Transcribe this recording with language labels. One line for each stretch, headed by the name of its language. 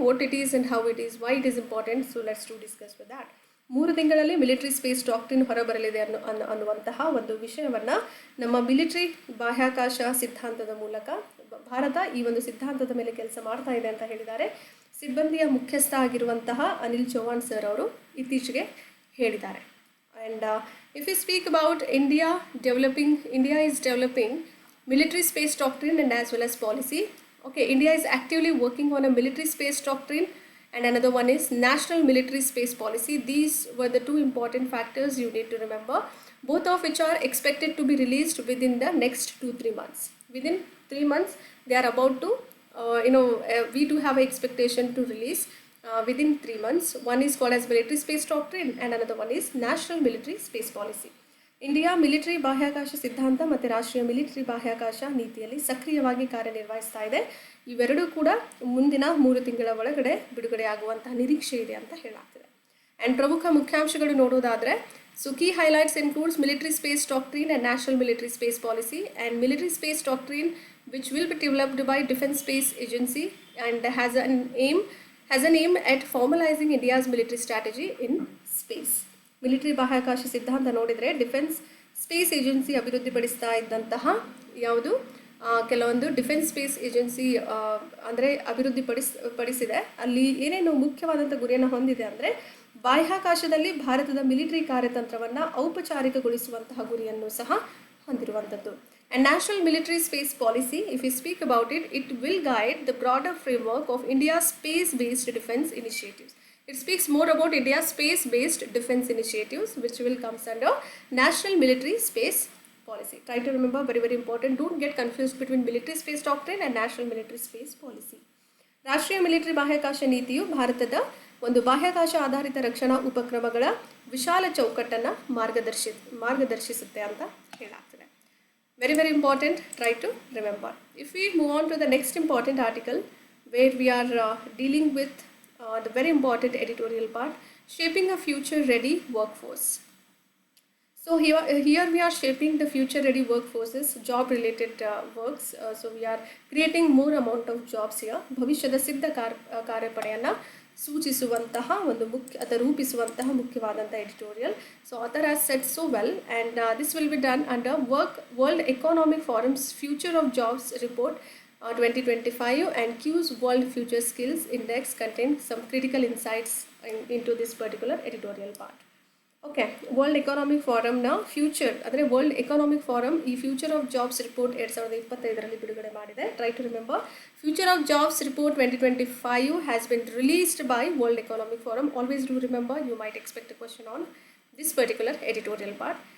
English: What it is and how it is, why it is important, so let's discuss with that.
Kannada: 3 ತಿಂಗಳಲ್ಲಿ military space doctrine ಹೊರಬರಲಿದೆ ಅನ್ನುವಂತಹ ಒಂದು ವಿಷಯವನ್ನು ನಮ್ಮ military ಬಾಹ್ಯಾಕಾಶ ಸಿದ್ಧಾಂತದ ಮೂಲಕ ಭಾರತ ಈ ಒಂದು ಸಿದ್ಧಾಂತದ ಮೇಲೆ ಕೆಲಸ ಮಾಡ್ತಾ ಇದೆ ಅಂತ ಹೇಳಿದ್ದಾರೆ. ಸಿಬ್ಬಂದಿಯ ಮುಖ್ಯಸ್ಥ ಆಗಿರುವಂತಹ ಅನಿಲ್ ಚೌಹಾಣ್ ಸರ್ ಅವರು ಇತ್ತೀಚೆಗೆ ಹೇಳಿದ್ದಾರೆ.
English: And if you speak about India is developing military space doctrine and as well as policy. Okay, India is actively working on a military space doctrine and another one is national military space policy. These were the two important factors you need to remember, both of which are expected to be released within the next 2-3 months. Within 3 months they are about to we do have an expectation to release within 3 months. One is called as military space doctrine and another one is national military space policy.
Kannada: India military ಬಾಹ್ಯಾಕಾಶ ಸಿದ್ಧಾಂತ ಮತ್ತು ರಾಷ್ಟ್ರೀಯ military ಬಾಹ್ಯಾಕಾಶ ನೀತಿಯಲ್ಲಿ ಸಕ್ರಿಯವಾಗಿ ಕಾರ್ಯನಿರ್ವಹಿಸ್ತಾ ಇದೆ. ಇವೆರಡೂ ಕೂಡ ಮುಂದಿನ 3 ತಿಂಗಳ ಒಳಗಡೆ ಬಿಡುಗಡೆ ಆಗುವಂತಹ ನಿರೀಕ್ಷೆ ಇದೆ ಅಂತ ಹೇಳಲಾಗ್ತಿದೆ.
English: and
Kannada: ಪ್ರಮುಖ ಮುಖ್ಯಾಂಶಗಳು ನೋಡೋದಾದರೆ,
English: So key highlights includes military space doctrine and national military space policy. And military space doctrine which will be developed by Defence Space Agency and has an aim at formalizing India's military strategy in space.
Kannada: Military ಬಾಹ್ಯಾಕಾಶ ಸಿದ್ಧಾಂತ ನೋಡಿದರೆ defence space agency ಅಭಿವೃದ್ಧಿಪಡಿಸ್ತಾ ಇದ್ದಂತಹ ಯಾವುದು ಕೆಲವೊಂದು defence space agency ಅಂದರೆ ಅಭಿವೃದ್ಧಿಪಡಿಸಿದೆ. ಅಲ್ಲಿ ಏನೇನು ಮುಖ್ಯವಾದಂಥ ಗುರಿಯನ್ನು ಹೊಂದಿದೆ ಅಂದರೆ ಬಾಹ್ಯಾಕಾಶದಲ್ಲಿ ಭಾರತದ ಮಿಲಿಟರಿ ಕಾರ್ಯತಂತ್ರವನ್ನು ಔಪಚಾರಿಕಗೊಳಿಸುವಂತಹ ಗುರಿಯನ್ನು ಸಹ ಹೊಂದಿರುವಂಥದ್ದು.
English: And national military space policy, if we speak about it, it will guide the broader framework of India's space-based defense initiatives. It speaks more about India's space-based defense initiatives, which will come under national military space policy. Try to remember, very very important. Don't get confused between military space doctrine and national military space policy.
Kannada: ರಾಷ್ಟ್ರೀಯ military ಬಾಹ್ಯಾಕಾಶ ನೀತಿಯು ಭಾರತದ ಒಂದು ಬಾಹ್ಯಾಕಾಶ ಆಧಾರಿತ ರಕ್ಷಣಾ ಉಪಕ್ರಮಗಳ ವಿಶಾಲ ಚೌಕಟ್ಟನ್ನು ಮಾರ್ಗದರ್ಶಿಸುತ್ತೆ ಅಂತ ಹೇಳಲಾಗ್ತದೆ.
English: Very very important, try to remember. If we move on to the next important article where we are dealing with the very important editorial part, shaping a future ready workforce. So here we are shaping the future-ready workforces, job-related works. So we are creating more amount of jobs here.
Kannada: ಭವಿಷ್ಯದ ಸಿದ್ಧ ಕಾರ್ಯಪಡೆಯನ್ನು ಸೂಚಿಸುವಂತಹ ಒಂದು ಅಥವಾ ರೂಪಿಸುವಂತಹ ಮುಖ್ಯವಾದಂಥ editorial.
English: So author has said so well, and this will be done under World Economic Forum's Future of Jobs report 2025, and Q's World Future Skills Index contains some critical insights into this particular editorial part.
Kannada: Okay, world economic ಫಾರಮ್ನ future ಅಂದರೆ world economic farm ಈ future of jobs report 2025 ಬಿಡುಗಡೆ ಮಾಡಿದೆ.
English: Try to remember, future of jobs report 2025 has been released by world economic forum. Always do remember, you might expect a question on this particular editorial part.